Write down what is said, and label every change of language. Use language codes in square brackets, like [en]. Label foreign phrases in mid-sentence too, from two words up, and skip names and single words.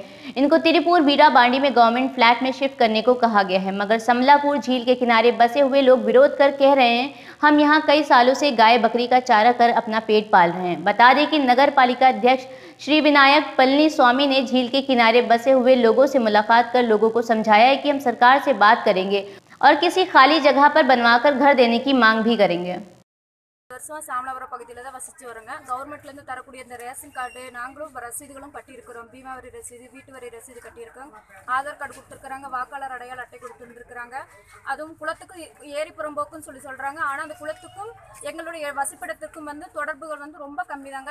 [hi] इनको तिरुपुर वीरा बांडी में [en] government flat [hi] में शिफ्ट करने को कहा गया है, मगर समलापुर झील के किनारे बसे हुए लोग विरोध कर कह रहे हैं हम यहाँ कई सालों से गाय बकरी का चारा कर अपना पेट पाल रहे हैं। बता दें कि नगर पालिका अध्यक्ष श्री विनायक पलनी स्वामी ने झील के किनारे बसे हुए लोगों से मुलाकात कर लोगों को समझाया है कि हम सरकार से बात करेंगे और किसी खाली जगह पर बनवाकर घर देने की मांग भी करेंगे। [ta] வருஷமா சாமலாபுரம் பகுதியில் தான் வசிச்சு வரோங்க. கவர்மெண்ட்லேருந்து தரக்கூடிய இந்த [en] ration card [ta] நாங்களும் ரசீதுகளும் கட்டியிருக்கிறோம். பீமா வரி ரசீது, வீட்டு வரி ரசீது கட்டியிருக்கோம். ஆதார் கார்டு கொடுத்துருக்குறாங்க, வாக்காளர் அடையாள அட்டை கொடுத்துருக்குறாங்க. அதுவும் குளத்துக்கு ஏரி புறம்போக்குன்னு சொல்கிறாங்க. ஆனால் அந்த குளத்துக்கும் எங்களுடைய வசிப்பிடத்துக்கும் தொடர்புகள் ரொம்ப கம்மி தாங்க.